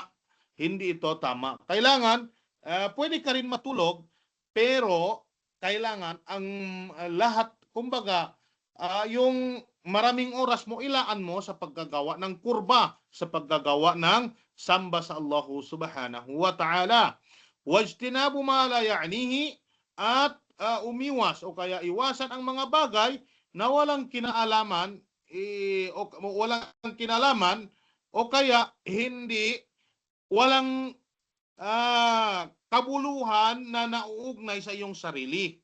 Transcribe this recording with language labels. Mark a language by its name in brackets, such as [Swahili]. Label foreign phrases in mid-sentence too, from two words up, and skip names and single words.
[Filipino] Hindi ito tama. Kailangan, pwede ka rin matulog, pero kailangan ang lahat, kumbaga, yung maraming oras mo, ilaan mo sa paggagawa ng kurba, sa paggagawa ng samba sa Allah [Arabic] سبحانه وتعالى. واجتناب ما لا يعنيه, [Filipino] at umiwas o kaya iwasan ang mga bagay na walang kinalaman o kaya walang kabuluhan na nauugnay sa iyong sarili.